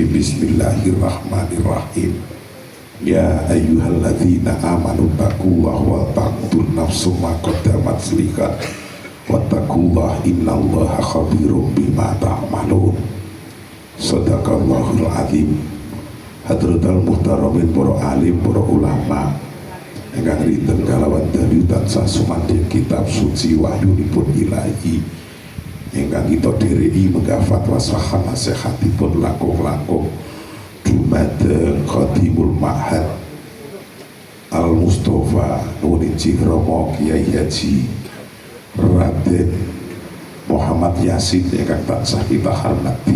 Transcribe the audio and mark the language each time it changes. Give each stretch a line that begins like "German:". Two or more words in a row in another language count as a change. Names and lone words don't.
Arabic: بسم الله الرحمن الرحيم يا أيها الذين آمنوا اتقوا الله ولتنظر نفس ما قدمت لغد واتقوا الله إن الله خبير بما تعملون. صدق الله العظيم. حضرات المحترمين
Javanese: para alim, para ulama ingkang rinten kalawan dalu tansah sumandhing kitab suci wahyunipun ilahi ingkang kita dhereki menggafat wasahan nasihatipun langkung-langkung dumateng Khadimul Ma'had Al Mustafa Nurin Romo Kiai Haji Raden Muhammad Yasin ingkang tansah kita hormati.